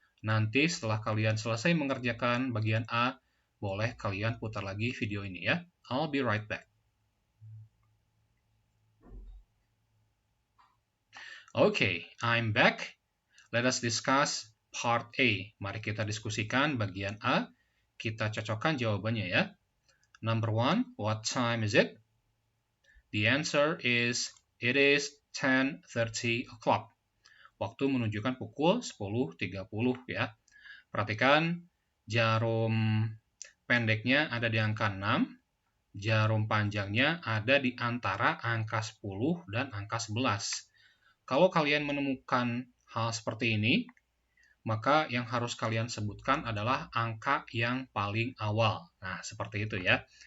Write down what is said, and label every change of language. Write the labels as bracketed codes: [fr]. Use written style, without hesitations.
[id] Nanti setelah kalian selesai mengerjakan bagian A, boleh kalian putar lagi video ini ya. [en] I'll be right back. Okay, I'm back. Let us discuss part A. [id] Mari kita diskusikan bagian A. Kita cocokkan jawabannya ya. [en] Number 1, what time is it? The answer is, it is 10:30 o'clock. [id] Waktu menunjukkan pukul 10.30 ya. Perhatikan jarum pendeknya ada di angka 6, jarum panjangnya ada di antara angka 10 dan angka 11. Kalau kalian menemukan hal seperti ini, maka yang harus kalian sebutkan adalah angka yang paling awal. Nah, seperti itu ya.